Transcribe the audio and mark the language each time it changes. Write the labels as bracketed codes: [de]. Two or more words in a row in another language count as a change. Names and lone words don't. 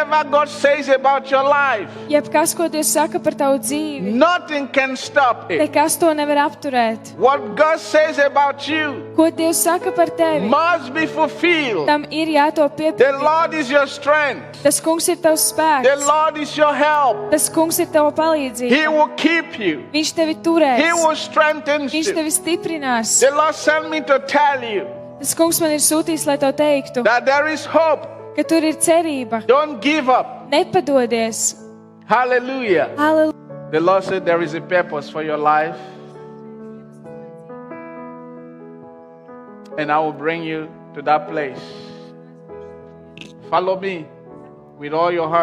[en] Whatever God says about your life, [lv] Jebkas, ko Dievs saka par tavu dzīvi, [en] nothing can stop it. [lv] nekas to nevar apturēt. [en] What God says about you [lv] Ko Dievs saka par tevi, [en] must be fulfilled. [lv] tam ir jāto [en] The [lv] piepildīt. [en] Lord is your strength. [lv] Tas kungs ir tavs [en] The [lv] spēks. [en] Lord is your help. [lv] Tas kungs ir tava [en] He [lv] palīdzība. [en] will keep you. [lv] Viņš tevi [en] He [lv] turēs. [en] will strengthen [lv] Viņš [en] you. [lv] tevi stiprinās. [en] The Lord sent me to tell you [lv] Tas kungs man ir sūtījis, lai tev teiktu, [en] that there is hope. [lv] ka tur ir cerība. [en] Don't give up. [lv] Nepadodies. [en] Hallelujah. [lv] Halleluja. [en] The Lord said there is a purpose for your life. And I will bring you to that place. Follow me with all your heart.